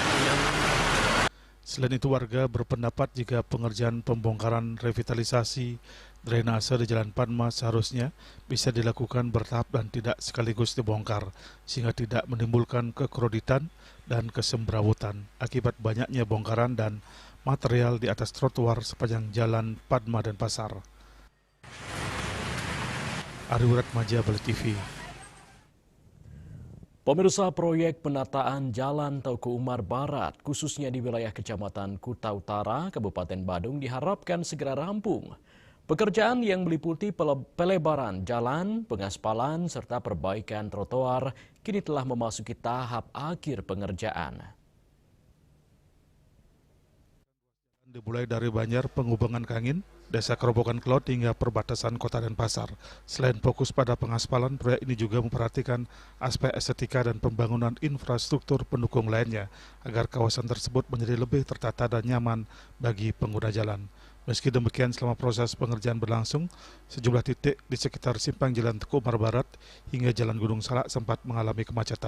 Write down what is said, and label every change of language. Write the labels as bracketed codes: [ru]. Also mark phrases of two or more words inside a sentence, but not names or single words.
[id] Selain itu warga berpendapat jika pengerjaan pembongkaran revitalisasi drainase di Jalan Padma seharusnya bisa dilakukan bertahap dan tidak sekaligus dibongkar, sehingga tidak menimbulkan kekroditan dan kesemrawutan akibat banyaknya bongkaran dan material di atas trotoar sepanjang Jalan Padma dan Pasar. Ari Wuratmaja, Bali TV. Pemirsa, proyek penataan Jalan Teuku Umar Barat, khususnya di wilayah Kecamatan Kuta Utara, Kabupaten Badung, diharapkan segera rampung. Pekerjaan yang meliputi pelebaran jalan, pengaspalan, serta perbaikan trotoar kini telah memasuki tahap akhir pengerjaan. Dimulai dari Banjar, Penghubungan Kangin, Desa Kerobokan Kelot hingga perbatasan Kota Denpasar. Selain fokus pada pengaspalan, proyek ini juga memperhatikan aspek estetika dan pembangunan infrastruktur pendukung lainnya agar kawasan tersebut menjadi lebih tertata dan nyaman bagi pengguna jalan. Meski demikian, selama proses pengerjaan berlangsung, sejumlah titik di sekitar simpang Jalan Teuku Umar Barat hingga Jalan Gunung Salak sempat mengalami kemacetan.